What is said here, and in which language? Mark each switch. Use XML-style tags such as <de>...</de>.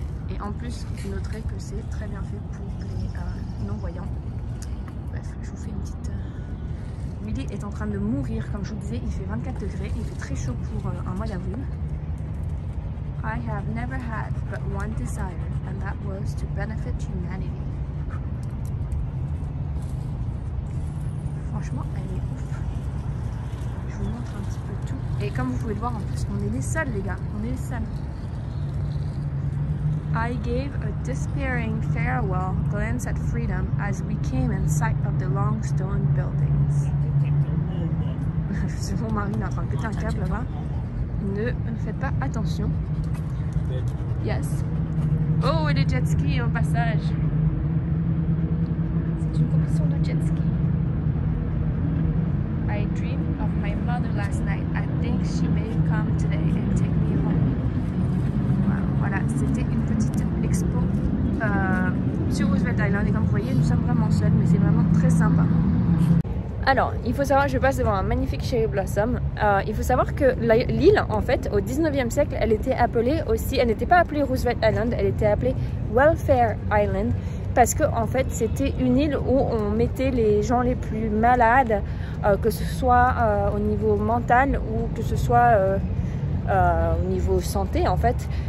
<fr>Et en plus, vous noterez que c'est très bien fait pour les non-voyants. Bref, je vous fais une petite... Willy est en train de mourir, comme je vous disais, il fait 24 degrés, il fait très chaud pour un mois d'avril.</fr> <en>I have never had but one desire, and that was to benefit humanity.</en> <fr>Franchement, elle est ouf. Je vous montre un petit peu tout. Et comme vous pouvez le voir, en plus, on est les seuls, les gars. On est les seuls.</fr> <en>I gave a despairing farewell glance at freedom as we came in sight of the long stone buildings.</en> <fr>C'est mon mari, il est en train de péter un câble là-bas. Ne faites pas attention. Yes. Oh, et les jet skis au passage. C'est une compétition de jet ski.</fr> <en>I dreamed of my mother last night. I think she may come today and take me home.</en> <fr>Voilà, c'était une petite expo sur Roosevelt Island. Et comme vous voyez, nous sommes vraiment seuls, mais c'est vraiment très sympa. Alors, il faut savoir, je passe devant un magnifique cherry blossom. Il faut savoir que l'île, en fait, au 19e siècle, elle était appelée aussi, elle n'était pas appelée Roosevelt Island, elle était appelée Welfare Island, parce que en fait, c'était une île où on mettait les gens les plus malades, que ce soit au niveau mental ou que ce soit au niveau santé, en fait.</fr>